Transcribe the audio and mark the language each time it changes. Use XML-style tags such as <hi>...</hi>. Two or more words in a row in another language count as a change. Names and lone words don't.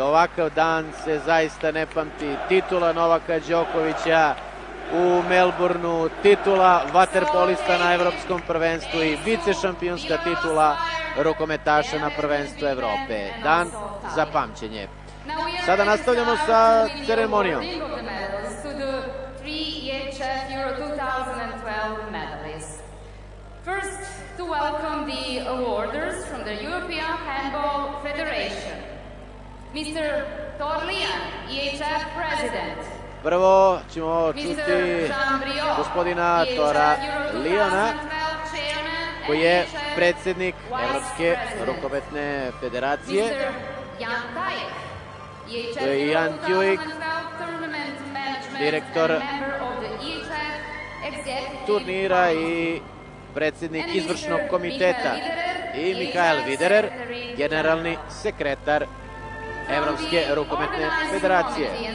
<sr>Ovakav dan se zaista ne pamti. Titula Novaka Đokovića u Melbourneu, titula vaterpolista na evropskom prvenstvu i vicešampionska titula rukometaša na prvenstvu Evrope. Dan za pamćenje. Sada nastavljamo sa ceremonijom.</sr> <en>First, to welcome the awarders from the European Handball Federation. Mr. Thor Lijan, EHF President.</en> <sr>Prvo ćemo čuti gospodina Tora Lijana, koji je predsjednik Evropske rukometne federacije. Jan Tujik, direktor turnira i predsjednik izvršnog komiteta, i Mikael Viderer, generalni sekretar Evropske rukometne federacije.</sr>